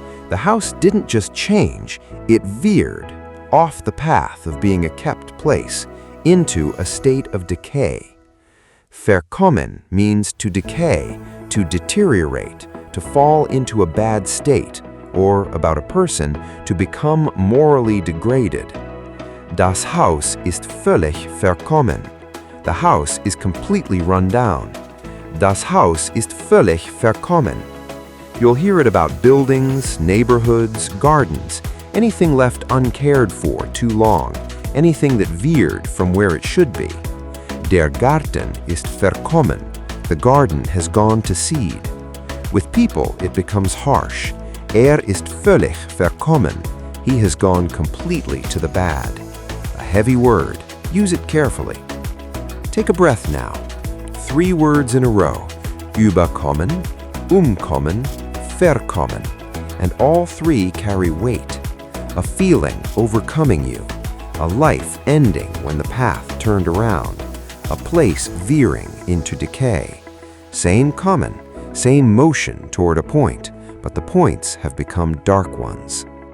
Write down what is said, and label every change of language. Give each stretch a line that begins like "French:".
English: The house didn't just change, it veered off the path of being a kept place into a state of decay. Verkommen means to decay, to deteriorate, to fall into a bad state, or about a person, to become morally degraded.
German: Das Haus ist völlig verkommen.
English: The house is completely run down.
German: Das Haus ist völlig verkommen.
English: You'll hear it about buildings, neighborhoods, gardens. anything left uncared for too long, anything that veered from where it should be.
German: Der Garten ist verkommen.
English: The garden has gone to seed. With people, it becomes harsh.
German: Ist völlig verkommen.
English: He has gone completely to the bad. A heavy word. Use it carefully. Take a breath now. 3 words in a row.
German: Überkommen, umkommen, verkommen.
English: And all 3 carry weight. A feeling overcoming you. A life ending when the path turned around. A place veering into decay. Same kommen, same motion toward a point, but the points have become dark ones.